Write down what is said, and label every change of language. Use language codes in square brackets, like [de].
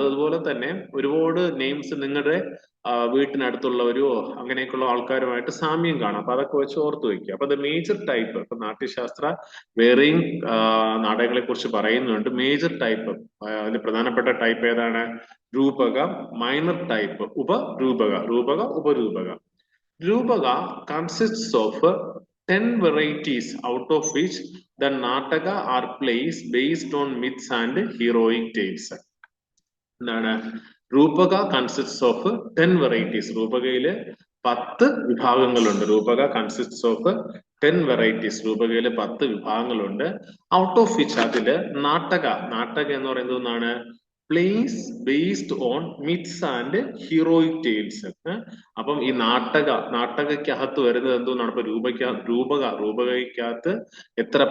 [ml] അതുപോലെ തന്നെ ഒരുപാട് നെയിംസ് നിങ്ങളുടെ വീട്ടിനടുത്തുള്ളവരോ അങ്ങനെയൊക്കെയുള്ള ആൾക്കാരുമായിട്ട് സാമ്യം കാണാം. അപ്പൊ അതൊക്കെ വെച്ച് ഓർത്തു വയ്ക്കുക. അപ്പൊ അത് മേജർ ടൈപ്പ്. ഇപ്പൊ നാട്യശാസ്ത്ര വേറെയും നാടകങ്ങളെ കുറിച്ച് പറയുന്നുണ്ട്. മേജർ ടൈപ്പ്, അതിൽ പ്രധാനപ്പെട്ട ടൈപ്പ് ഏതാണ്? രൂപക. Minor type ഉപരൂപക. Rupaka, ഉപരൂപക. [en] രൂപക consists of 10 varieties, out of which the Nataka are plays based on myths and heroic tales. [ml] എന്താണ്? [en] രൂപക consists of 10 varieties. [ml] രൂപകയില് 10 വിഭാഗങ്ങളുണ്ട്. [en] രൂപക consists of 10 varieties. [ml] രൂപകയില് 10 വിഭാഗങ്ങളുണ്ട്. [en] out of which, [ml] അതില് നാടക എന്ന് പറയുന്നത് ഒന്നാണ് [en] Plays based on myths and heroic tales. [ml] അപ്പം ഈ നാടകക്കകത്ത് വരുന്നത് എന്തോന്നാണ്? ഇപ്പൊ രൂപകയ്ക്കകത്ത് എത്ര?